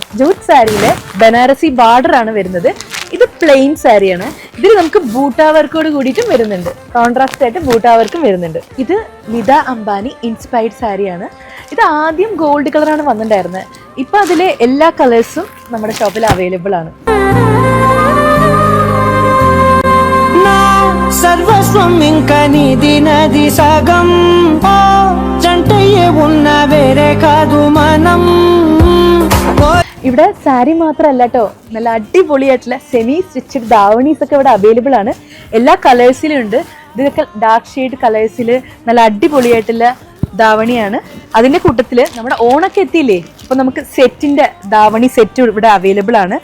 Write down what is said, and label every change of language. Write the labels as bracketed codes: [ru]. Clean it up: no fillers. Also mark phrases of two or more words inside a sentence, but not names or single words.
[ml] ജൂട്ട് സാരിയിലെ ബനാറസി ബാർഡർ ആണ് വരുന്നത്. ഇത് പ്ലെയിൻ സാരിയാണ്. ഇതിൽ നമുക്ക് ബൂട്ടാ വർക്കോട് കൂടിയിട്ടും വരുന്നുണ്ട്. കോൺട്രാസ്റ്റ് ആയിട്ട് ബൂട്ടാ വർക്കും വരുന്നുണ്ട്. ഇത് നിത അംബാനി ഇൻസ്പയർഡ് സാരിയാണ്. ഇത് ആദ്യം [en] gold colour [ml] വന്നിട്ടുണ്ടായിരുന്നത്. ഇപ്പൊ അതിലെ എല്ലാ കളേഴ്സും നമ്മുടെ ഷോപ്പിൽ അവൈലബിൾ ആണ്. [te] సర్వస్వం ఇంక నీది నది సగం జంటయ్యే ఉన్న వేరే కాదు మనం. [ml] ഇവിടെ സാരി മാത്രമല്ല കേട്ടോ, നല്ല അടിപൊളിയായിട്ടുള്ള [en] semi stitched davanis [ml] ഒക്കെ ഇവിടെ അവൈലബിൾ ആണ്. എല്ലാ കളേഴ്സിലും ഉണ്ട്. ഇതൊക്കെ [en] dark shade colours [ml] നല്ല അടിപൊളിയായിട്ടുള്ള ദാവണിയാണ്. അതിന്റെ കൂട്ടത്തില് നമ്മുടെ ഓണൊക്കെ എത്തിയില്ലേ, അപ്പൊ നമുക്ക് സെറ്റിന്റെ ദാവണി സെറ്റ് ഇവിടെ അവൈലബിൾ ആണ്.